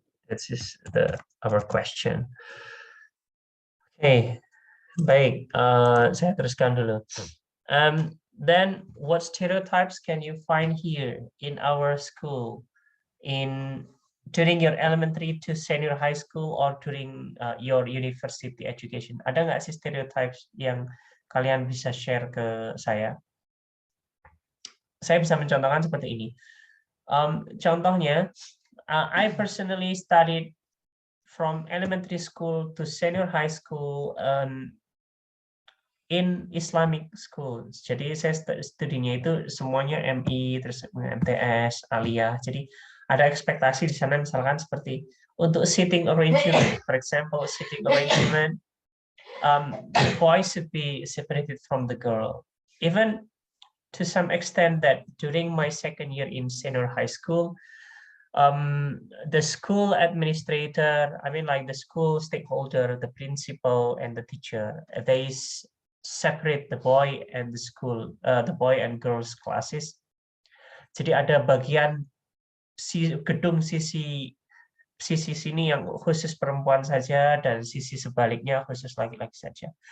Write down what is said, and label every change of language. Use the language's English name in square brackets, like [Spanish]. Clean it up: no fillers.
[English] This is our question. [Indonesian] Oke, baik. Saya teruskan dulu. [English] Then, what stereotypes can you find here in our school, during your elementary to senior high school or during your university education? [Indonesian] Ada nggak sih stereotypes yang kalian bisa share ke saya? Saya bisa mencontohkan seperti ini. [English] Contohnya, I personally studied from elementary school to senior high school in Islamic schools. [Indonesian] Jadi saya studinya itu semuanya MI, terus MTS, Aliyah. Jadi ada ekspektasi di sana misalkan seperti untuk [English] seating arrangement, for example, seating arrangement, the boy should be separated from the girl. Even to some extent that during my second year in senior high school, the school administrator, I mean like the school stakeholder, the principal and the teacher, they separate the boy and the school, the boy and girls classes. [Indonesian] Jadi ada bagian gedung sisi sini yang khusus perempuan saja dan sisi sebaliknya khusus laki-laki saja.